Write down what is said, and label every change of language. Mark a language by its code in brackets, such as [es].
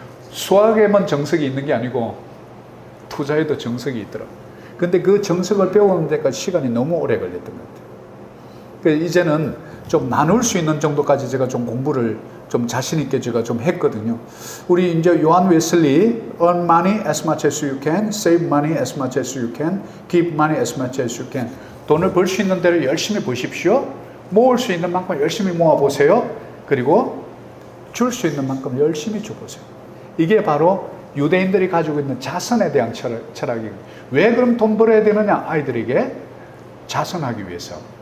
[ko] 수학에만 정석이 있는 게 아니고 투자에도 정석이 있더라고요. 근데 그 정석을 배우는 데까지 시간이 너무 오래 걸렸던 것 같아요. 그래서 이제는 좀 나눌 수 있는 정도까지 제가 좀 공부를 좀 자신있게 제가 좀 했거든요. 우리 이제 [en] 요한 웨슬리, earn money as much as you can, save money as much as you can, keep money as much as you can. [ko] 돈을 벌 수 있는 대로 열심히 버십시오. 모을 수 있는 만큼 열심히 모아보세요. 그리고 줄 수 있는 만큼 열심히 줘보세요. 이게 바로 유대인들이 가지고 있는 자선에 대한 철학이에요. 왜 그럼 돈 벌어야 되느냐? 아이들에게 자선하기 위해서.